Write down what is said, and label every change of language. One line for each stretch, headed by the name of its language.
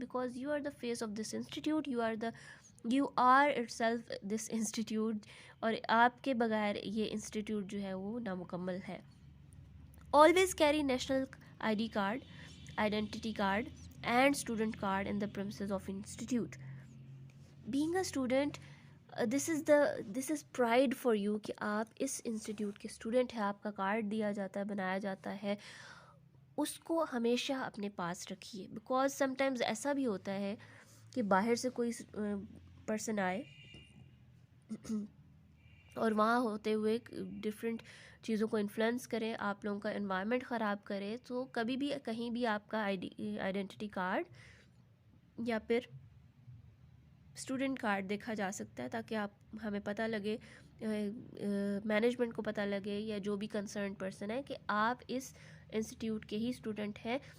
English: because you are the face of this institute, you are itself this institute,
Urdu: اور آپ کے بغیر یہ انسٹیٹیوٹ جو ہے وہ نامکمل ہے.
English: Always carry national I D card, identity card and student card in the premises of institute. Being a student, this is pride for you
Urdu: کہ آپ اس انسٹیٹیوٹ کے اسٹوڈنٹ ہیں. آپ کا کارڈ دیا جاتا ہے, بنایا جاتا ہے, اس کو ہمیشہ اپنے پاس رکھیے.
English: because sometimes
Urdu: ایسا بھی ہوتا ہے کہ باہر سے کوئی پرسن آئے اور وہاں ہوتے ہوئے ڈفرینٹ چیزوں کو انفلوئنس کریں، آپ لوگوں کا انوائرمنٹ خراب کرے، تو کبھی بھی کہیں بھی آپ کا آئیڈینٹی کارڈ یا پھر اسٹوڈنٹ کارڈ دیکھا جا سکتا ہے، تاکہ آپ ہمیں پتہ لگے، مینجمنٹ کو پتہ لگے یا جو بھی کنسرن پرسن ہے کہ آپ اس انسٹیٹیوٹ کے ہی اسٹوڈنٹ ہیں.